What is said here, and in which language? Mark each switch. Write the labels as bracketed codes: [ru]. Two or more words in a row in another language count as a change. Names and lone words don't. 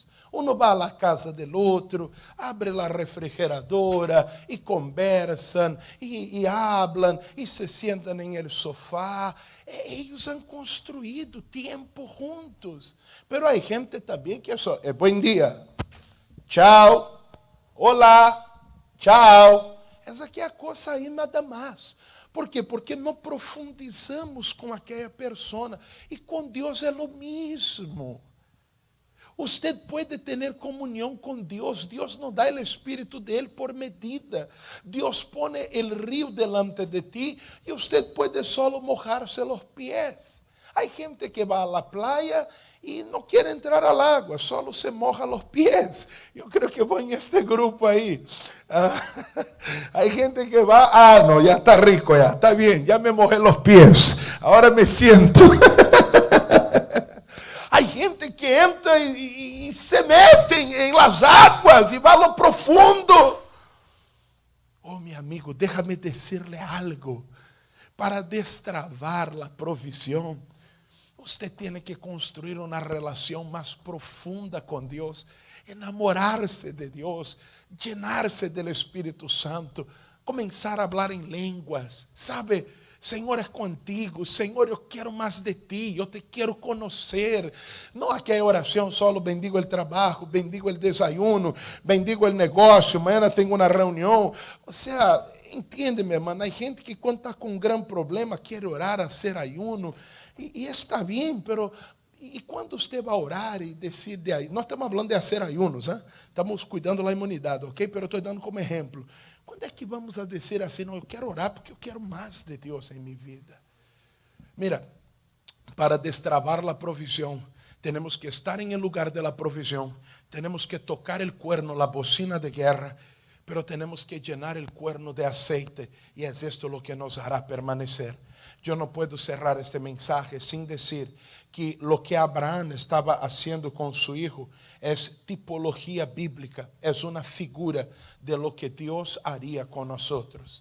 [es] Uno va a la casa del otro, abre la refrigeradora y conversan y hablan y se sientan en el sofá. Ellos han construido tiempo juntos. Pero hay gente también que eso es buen día, chao, olá, chao. [pt] Essa aqui é a coisa aí nada mais. Por quê? Porque não profundizamos com aquela persona. E com Deus é o mesmo. Usted pode ter comunhão com Deus. Deus não dá o Espírito dele por medida. Deus põe o rio [es] delante de ti [pt] e usted pode [es] solo mojar-se [pt] os pés. Há gente que vai à praia e não quer entrar [es] al agua, solo se moja [pt] os pés. Eu creio que vou em este grupo aí. Há gente que vai, não, já está rico, já está bem, já [es] me mojé [pt] os pés, agora [es] me siento. [pt] Há gente que entra e se metem em [es] las aguas [pt] e vai [es] a lo profundo. [pt] Oh, meu amigo, [es] déjame decirle algo. Para destravar a provisión, usted tiene que construir una relación más profunda con Dios, enamorarse de Dios, llenarse del Espíritu Santo, comenzar a hablar en lenguas, ¿sabe? [pt] Senhor, é contigo. Senhor, eu quero mais de ti. Eu te quero conhecer. Não aquela oração solo, bendigo o trabalho, bendigo o desayuno, bendigo o negócio, amanhã tenho uma reunião. Ou seja, entende, meu irmão, há gente que quando está com um grande problema, quer orar, fazer ayuno, e está bem, pero... E quando você vai orar e decide aí, nós estamos falando de fazer ayunos, hein? Estamos cuidando da imunidade, ok? Pero estou dando como exemplo. Quando é que vamos a dizer assim, não, eu quero orar porque eu quero mais de Deus em minha vida? [es] Mira, para destravar a provisión, [pt] temos que estar em [es] el lugar de la provisión, [pt] temos que [es] tocar el cuerno, la bocina de guerra, pero [pt] temos que [es] llenar el cuerno de aceite, y es esto lo que nos hará permanecer. Yo no puedo cerrar este mensaje sin decir que lo que Abraham estaba haciendo con su hijo es tipología bíblica, es una figura de lo que Dios haría con nosotros.